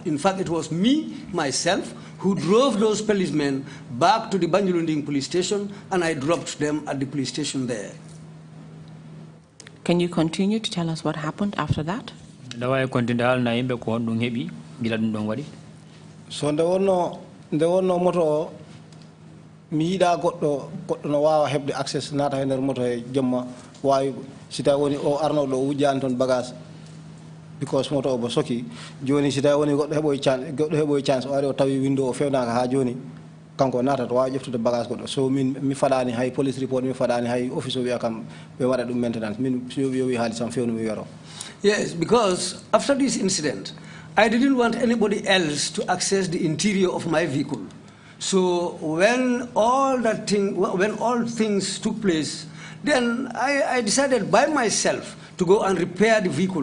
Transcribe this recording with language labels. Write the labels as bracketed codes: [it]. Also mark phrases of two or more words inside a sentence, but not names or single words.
[en] In fact, it was me, myself, who drove those policemen back to the Banjulunding police station, and I dropped them at the police station there. Can you continue to tell us what happened after that? So there was no motor. [ff] Mi yiɗa goɗɗo no wawa heɓde access nata e nder moto e jemma wawi si tawi woni o arnoɗo o wujjani toon bagage because moto o bo soki joni si tawi woni goɗɗo heɓoy chance o ari o tawi window o fewnaka ha joni kanko natata wawi ƴeftude bagage goɗɗo so min mi faɗani hay [en] police report [ff] mi faɗani hay office o wiya kam ɓe waɗa ɗum maintenance min so wi haali sam fewnu mi wiyaro. [en] Yes, because after this incident I didn't want anybody else to access the interior of my vehicle. So when all things took place, then I decided by myself to go and repair the vehicle.